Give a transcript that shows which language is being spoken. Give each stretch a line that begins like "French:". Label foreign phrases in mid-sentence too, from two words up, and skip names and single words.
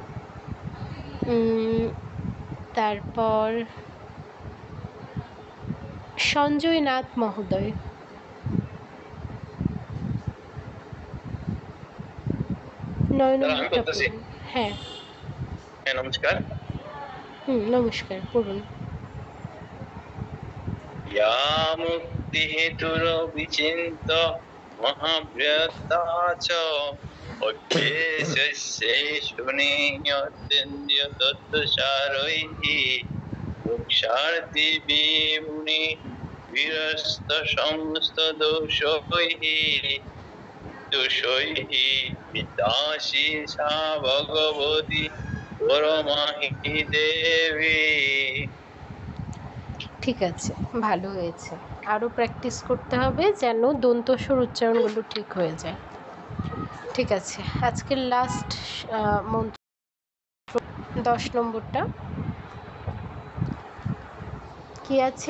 Bangla: তারপর সঞ্জয় নাথ মহোদয়। 9 নম্বরটা পড়ুন। হ্যাঁ নমস্কার। নমস্কার, পড়ুন।
Sanskrit: या मुक्तिहेतुरविचिन्त्य महाव्रता च अभ्यस्यसे सुनियतेन्द्रियतत्त्वसारैः मोक्षार्थिभिर्मुनिभिरस्तसमस्तदोषैः विद्यासि सा भगवती परमा हि देवी।
Bangla: ঠিক আছে, ভালো হয়েছে। আরও প্র্যাকটিস করতে হবে যেন দন্তস্বর উচ্চারণগুলো ঠিক হয়ে যায়। ঠিক আছে, আজকের লাস্ট মন্ত্র 10 নম্বরটা কি আছে?